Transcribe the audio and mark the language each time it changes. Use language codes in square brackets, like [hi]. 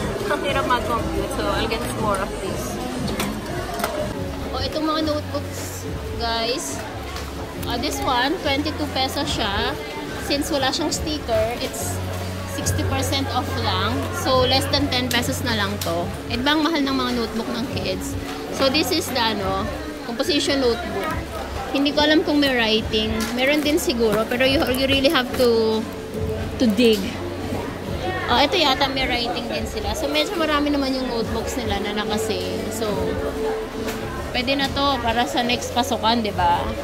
[tl] Ang hirap mag-compute, [en] so I'll get more of this. [tl] Itong mga notebooks, guys. [en] This one, [tl] 22 pesos siya. [en] Since [tl] wala siyang sticker, [en] it's 60% off lang. So, less than 10 pesos na lang to. [tl] Bang mahal ng mga notebook ng kids. [en] So, this is the, composition notebook. [tl] Hindi ko alam kung may writing. Meron din siguro, pero [en] you really have to dig. [tl] Ito yata may writing din sila. So, medyo marami naman yung notebooks nila na nakasale. So, pwede na to para sa next pasukan, di ba?